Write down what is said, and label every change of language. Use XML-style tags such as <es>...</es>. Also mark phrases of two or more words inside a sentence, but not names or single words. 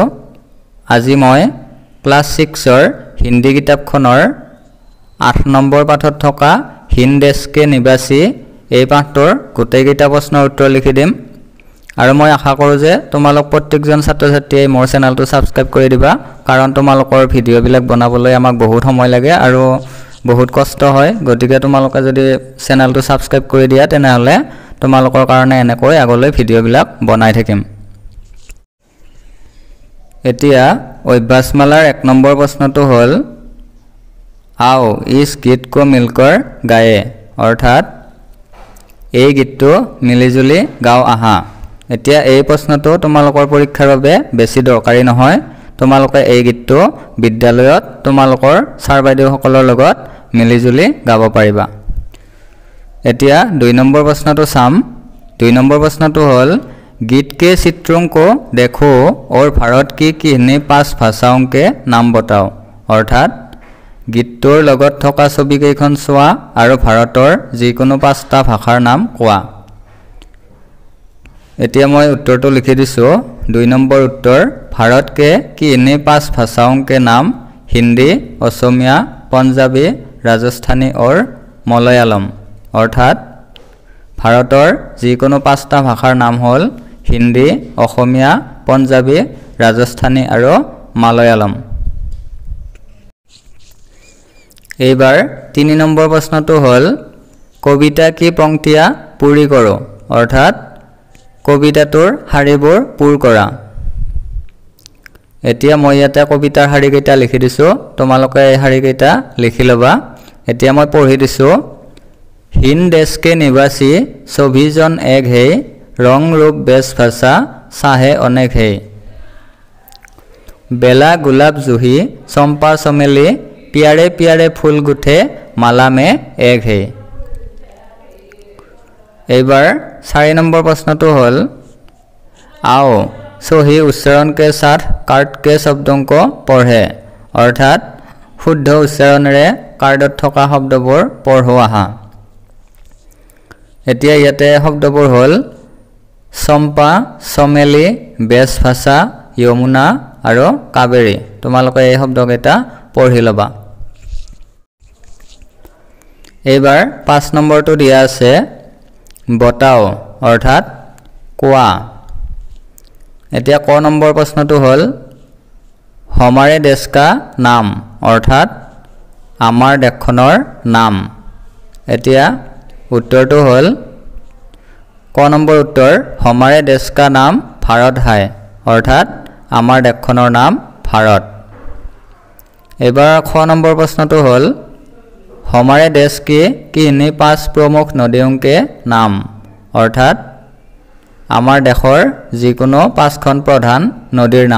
<as>আজি মই ক্লাছ 6ৰ হিন্দী কিতাপখনৰ 8 নম্বৰ পাঠত থকা হিন্দ দেশ কে নিবাসী এই পাঠটোৰ গোটেইকেইটা প্ৰশ্নৰ উত্তৰ লিখি দিম আৰু মই আশা কৰোঁ যে তোমালোক প্ৰত্যেকজন ছাত্ৰ ছাত্ৰীয়ে মোৰ চেনেলটো সাবস্ক্ৰাইব কৰি দিবা, কাৰণ তোমালোকৰ ভিডিঅ'বিলাক বনাবলৈ আমাক বহুত সময় লাগে আৰু বহুত কষ্ট হয়। গতিকে তোমালোকে যদি চেনেলটো সাবস্ক্ৰাইব কৰি দিয়া তেনেহলে তোমালোকৰ কাৰণে এনেকৈ আগলৈ ভিডিঅ'বিলাক বনাই থাকিম। এতিয়া অভ্যাসমালাৰ 1 নম্বৰ প্ৰশ্নটো হ'ল</as> <hi>आओ इस गीत को मिलकर गाए,</hi> <as>অৰ্থাৎ এই গীতটো মিলিজুলি গাও আহা। এতিয়া এই প্ৰশ্নটো তোমালোকৰ পৰীক্ষাৰ বাবে বেছি দৰকাৰী নহয়। তোমালোকে এই গীতটো বিদ্যালয়ত তোমালোকৰ ছাৰ বাইদেউসকলৰ লগত মিলিজুলি গাব পাৰিবা। এতিয়া 2 নম্বৰ প্ৰশ্নটো চাম। 2 নম্বৰ প্ৰশ্নটো হ'ল</as> <hi>गीत के चित्रों को देखो और भारत की किन्हीं 5 भाषाओं के नाम बताओ,</hi> <as>অৰ্থাৎ গীতটোৰ লগত থকা ছবিকেইখন চোৱা আৰু ভাৰতৰ যিকোনো 5টা ভাষাৰ নাম কোৱা। এতিয়া মই উত্তৰটো লিখি দিছো। 2 নম্বৰ উত্তৰ</as> <hi>भारत के किन्हीं 5 भाषाओं के नाम हिंदी, असमिया, पंजाबी, राजस्थानी और मलयालम,</hi> <as>অৰ্থাৎ ভাৰতৰ যিকোনো 5টা ভাষাৰ নাম হ'ল হিন্দী, অসমীয়া, পঞ্জাবী, ৰাজস্থানী আৰু মালয়ালম। এইবাৰ 3 নম্বৰ প্ৰশ্নটো হ'ল</as> <hi>कविता की पंक्तियाँ पूरी करो,</hi> <as>অৰ্থাৎ কবিতাটোৰ শাৰীবোৰ পূৰ কৰা। এতিয়া মই ইয়াতে কবিতাৰ শাৰীকেইটা লিখি দিছো, তোমালোকে এই শাৰীকেইটা লিখি ল'বা। এতিয়া মই পঢ়ি দিছো।</as> <hi>हिंद देश के निवासी सभी जन एक है, रंग रूप बेश भाषा चाहे अनेक है। बेला गुलाब जूही चंपा चमेली प्यारे प्यारे फूल गुथे माला में एक है।</hi> <as>एबार 4 নম্বৰ प्रश्नটো হ'ল</as> <hi>आओ सही उच्चारण के साथ कार्ड के शब्दों को पढ़े,</hi> <as>অৰ্থাৎ শুদ্ধ উচ্চাৰণেৰে কাৰ্ডত থকা শব্দবোৰ পঢ়ো আহা। এতিয়া ইয়াতে শব্দবোৰ হ'ল চম্পা, চমেলি, বেশ ভাষা, যমুনা আৰু কাবেৰী। তোমালোকে এই শব্দকেইটা পঢ়ি ল'বা। এইবাৰ 5 নম্বৰটো দিয়া আছে বতাও, অৰ্থাৎ কোৱা। এতিয়া ক নম্বৰ প্ৰশ্নটো হ'ল</as> <hi>हमारे देश का नाम,</hi> <as>অৰ্থাৎ আমাৰ দেশখনৰ নাম। এতিয়া उत्तरটো হ'ল ক নম্বৰ উত্তৰ</as> <hi>हमारे देश का नाम भारत है,</hi> <as>অৰ্থাৎ আমাৰ দেশখনৰ নাম ভাৰত। এবাৰ খ নম্বৰ প্ৰশ্নটো হ'ল</as> <hi>हमारे देश की किन्हीं 5 प्रमुख नदियों के नाम,</hi> <as>অৰ্থাৎ আমাৰ দেশৰ যিকোনো 5খন প্ৰধান নদীৰ নাম।</as>